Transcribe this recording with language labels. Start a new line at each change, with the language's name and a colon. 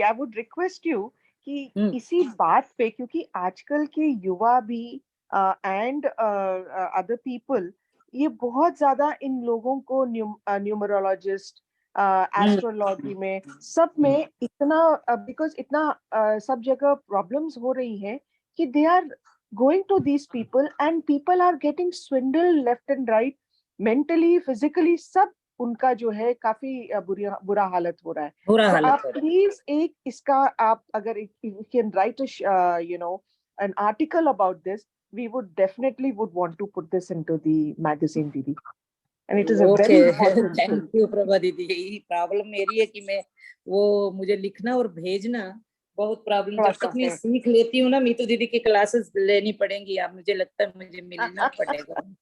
Hindi: I would request you कि इसी बात पे, क्योंकि आजकल के युवा भी एंड अदर पीपल ये बहुत ज्यादा इन लोगों को न्यूमरोलॉजिस्ट, एस्ट्रोलॉजी में सब में इतना बिकॉज इतना सब जगह प्रॉब्लम्स हो रही हैं कि
English: they are going to these people and people are getting swindle left and right,
Hindi: mentally physically सब उनका जो है काफी बुरा हालत हो रहा है। तो आप प्लीज एक इसका आप अगर
English: You can write you know an article about this, we would definitely would want to put this into the magazine, Didi. And it is a very important thing. Thank you
Hindi: Prabha दीदी। यही problem मेरी है कि मैं वो मुझे लिखना और भेजना बहुत प्रॉब्लम। जब तक मैं सीख लेती हूँ ना, मीतू दीदी की क्लासेस लेनी पड़ेंगी। अब मुझे लगता है मुझे मिलना पड़ेगा।